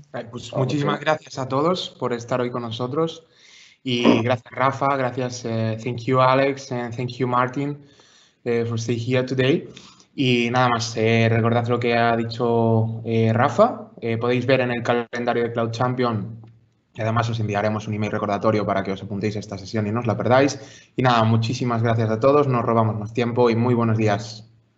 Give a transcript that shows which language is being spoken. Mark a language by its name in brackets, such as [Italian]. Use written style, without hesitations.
[Spanish] Pues muchísimas gracias a todos por estar hoy con nosotros. Y gracias, Rafa. Gracias, [English] thank you, Alex, and thank you, Martin, for staying here today. [Spanish] Y nada más, recordad lo que ha dicho Rafa. Podéis ver en el calendario de Cloud Champion. Y además os enviaremos un email recordatorio para que os apuntéis a esta sesión y no os la perdáis. Y nada, muchísimas gracias a todos. No robamos más tiempo y muy buenos días.